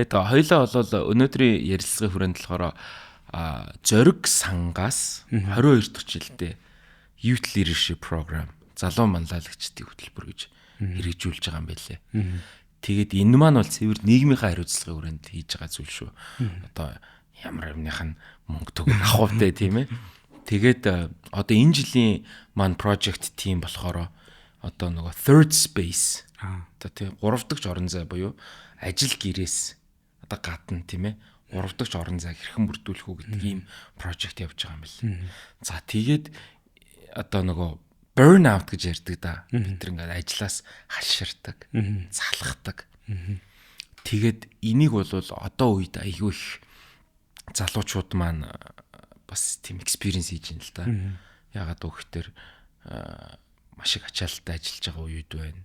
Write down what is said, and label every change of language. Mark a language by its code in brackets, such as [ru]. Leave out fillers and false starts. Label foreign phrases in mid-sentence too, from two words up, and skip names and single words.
[mn] Тэгээд хоёлаа бол өнөөдрийн ярилцлагын хүрээнд болохоор зориг сангаас 22 дахь жилдээ [en] Youth Leadership Program [mn] залуу манлайлагчдын хөтөлбөр гэж хэрэгжүүлж байгаа юм байлээ. Тэгээд энэ маань бол цэвэр нийгмийнхаа хариуцлагын хүрээнд хийж байгаа зүйл шүү. Одоо ямар юмных нь мөнгө төгөөр авахтай тийм ээ. Тэгээд одоо энэ жилийн маань [en] project team [mn] болохоор одоо нөгөө [en] third space [mn] одоо тийм 3 дахь орон зай буюу ажил гэрээс одоо гадна тийм ээ 3 дахь орон зайг хэрхэн бүрдүүлэх үү гэдэг ийм project явж байгаа юм байна. За тэгээд одоо нөгөө [en] burn out [mn] гэж ярьдаг да. Бид тэр ингээд ажлаас хаширдаг, залхахдаг. Тэгээд энийг бол одоо үед айгүй их залуучууд маань бас тийм experience хийж байна л да. Ягаад гэвэл маш их ачаалттай ажиллаж байгаа үед байна.